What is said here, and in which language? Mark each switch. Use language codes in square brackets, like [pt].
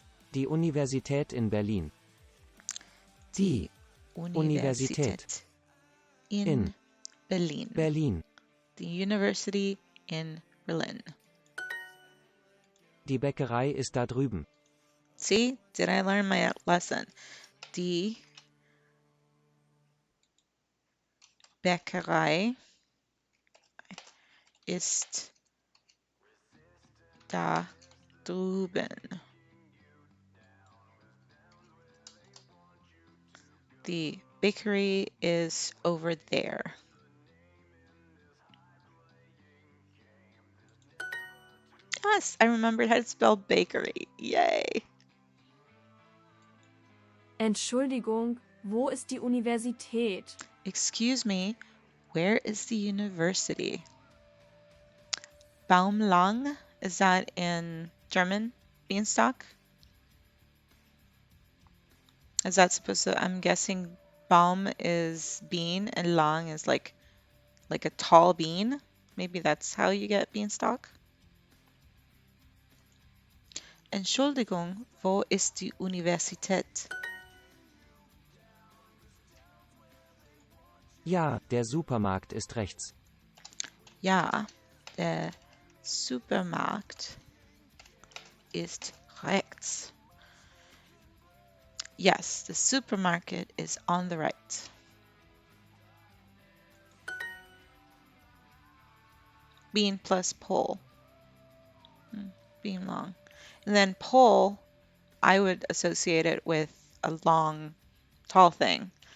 [de] Die Universität in Berlin. Die Universität in Berlin. Berlin. [en] The University in Berlin. [de] Die Bäckerei ist da drüben. [en] See, did I learn my lesson? [de] Die Bäckerei ist da drüben. [en] The bakery is over there. Yes, I remembered how to spell bakery. Yay! [de] Entschuldigung, wo ist die Universität? [en] Excuse me, where is the university? Baumlang, is that in German? Beanstalk? Is that supposed to, I'm guessing Baum is bean and Lang is like a tall bean. Maybe that's how you get beanstalk. [de] Entschuldigung, wo ist die Universität? Ja, der Supermarkt ist rechts. Ja, der Supermarkt ist rechts. [en] Yes, the supermarket is on the right. Bean plus pole. Bean long. And then pole, I would associate it with a long, tall thing.